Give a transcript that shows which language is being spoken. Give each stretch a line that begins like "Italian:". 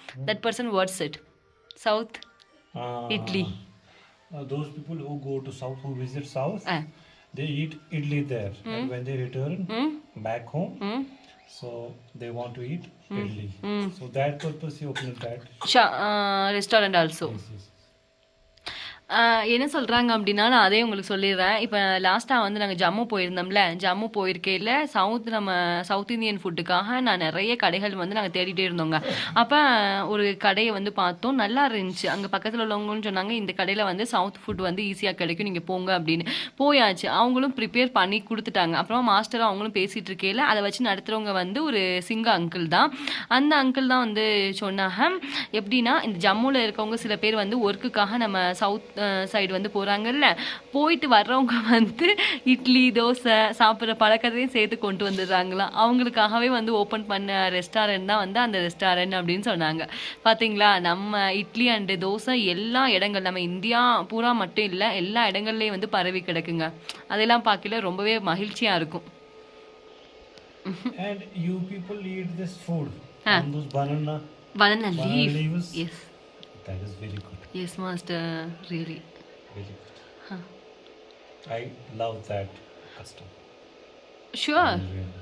English: That person what said? South idli. Those people who go to south, who visit south, they eat idli there. And when they return back home, so they want to eat idli. So that purpose he opened that restaurant also. Yes.
Tamil: என்ன சொல்கிறாங்க அப்படின்னா நான் அதே உங்களுக்கு சொல்லிடுறேன். இப்போ லாஸ்ட்டாக வந்து நாங்கள் ஜம்மு போயிருந்தோம்ல, ஜம்மு போயிருக்கையில் சவுத் இந்தியன் ஃபுட்டுக்காக நான் நிறைய கடைகள் வந்து நாங்கள் தேடிட்டே இருந்தோங்க. அப்போ ஒரு கடையை வந்து பார்த்தோம், நல்லா இருந்துச்சு. அங்கே பக்கத்தில் உள்ளவங்கன்னு சொன்னாங்க இந்த கடையில் வந்து சவுத் ஃபுட் வந்து ஈஸியாக கிடைக்கும், நீங்கள் போங்க அப்படின்னு. போயாச்சு, அவங்களும் ப்ரிப்பேர் பண்ணி கொடுத்துட்டாங்க. அப்புறமா மாஸ்டர் அவங்களும் பேசிகிட்டு இருக்கையில் அதை வச்சு நடத்துகிறவங்க வந்து ஒரு சிங்க அங்கிள் தான். அந்த அங்கிள் தான் வந்து சொன்னாங்க, எப்படின்னா இந்த ஜம்முவில் இருக்கவங்க சில பேர் வந்து ஒர்க்குக்காக நம்ம சவுத் சைடு வந்து போகிறாங்கல்ல, போயிட்டு வர்றவங்க வந்து இட்லி தோசை சாப்பிட்ற பழக்கத்தையும் சேர்த்து கொண்டு வந்துடுறாங்களாம். அவங்களுக்காகவே வந்து ஓப்பன் பண்ண ரெஸ்டாரண்ட் தான் வந்து அந்த ரெஸ்டாரண்ட் அப்படின்னு சொன்னாங்க. பார்த்தீங்களா, நம்ம இட்லி அண்டு தோசை எல்லா இடங்கள் நம்ம இந்தியா பூரா மட்டும் இல்லை எல்லா இடங்கள்லேயும் வந்து பரவி கிடக்குங்க. அதெல்லாம் பார்க்கல ரொம்பவே மகிழ்ச்சியாக இருக்கும்.
English: And you people eat this food on those banana leaves? Yes. That is very good. Yes, master. Really. Very good. I love that custom. Sure. Really.